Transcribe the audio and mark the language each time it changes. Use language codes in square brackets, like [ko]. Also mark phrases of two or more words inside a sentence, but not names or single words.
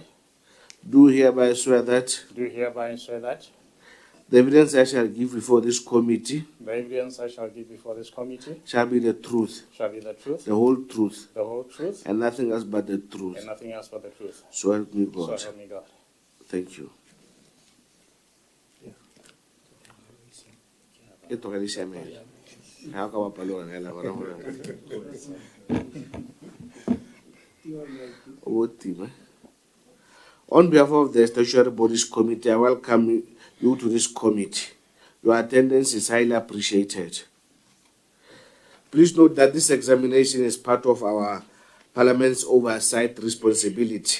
[en] do hereby swear that do hereby swear that the evidence I shall give before this committee the evidence I shall give before this committee shall be the truth, shall be the truth, the whole truth, the whole truth, and nothing else but the truth. and nothing else but the truth. So help me God. So help me God. Thank you. [st] E tlogele siamela. Ha o ka bapala ona hela bona hore. O tima. [en] On behalf of the Statutory Bodies Committee, I welcome you to this committee. Your attendance is highly appreciated. Please note that this examination is part of our Parliament's oversight responsibility.